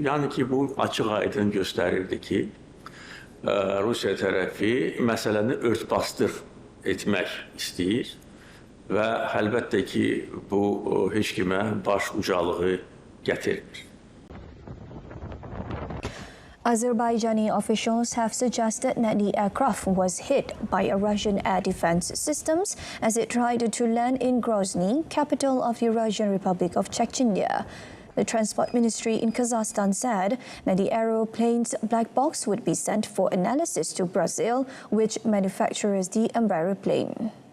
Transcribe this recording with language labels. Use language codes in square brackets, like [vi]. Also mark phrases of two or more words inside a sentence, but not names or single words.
[az] Yəni ki, bu açıq-aydın göstərirdi ki, Rusiya tərəfi məsələni örtbasdır etmək istəyir. Və əlbəttə ki, bu heç kimə baş ucalığı gətirmir. [en] Azerbaijani officials have suggested that the aircraft was hit by a Russian air defense systems as it tried to land in Grozny, capital of the Russian Republic of Chechnya. The Transport Ministry in Kazakhstan said that the aeroplane's black box would be sent for analysis to Brazil, which manufactures the Embraer plane.